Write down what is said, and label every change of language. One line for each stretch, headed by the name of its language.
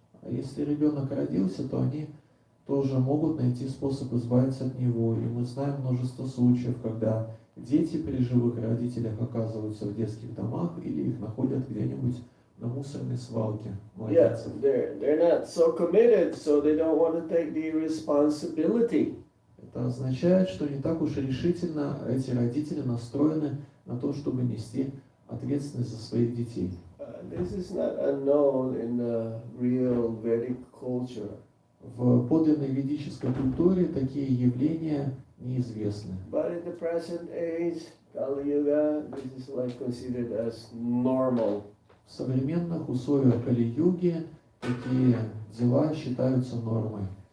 Russian: А если ребенок родился, то они тоже могут найти способ избавиться от него. И мы знаем множество случаев, когда дети при живых родителях оказываются в детских домах или их находят где-нибудь на мусорной свалке.
English: Yes, they're not so committed, so they don't want to take the responsibility.
Russian: Это означает, что не так уж решительно эти родители настроены на то, чтобы нести ответственность за своих детей.
English: This is not unknown in the real Vedic culture.
Russian: В подлинной ведической культуре такие явления неизвестны.
English: But in the present age, Kali Yuga, this is like considered as normal.
Russian: В современных условиях Кали-юги такие дела считаются нормой.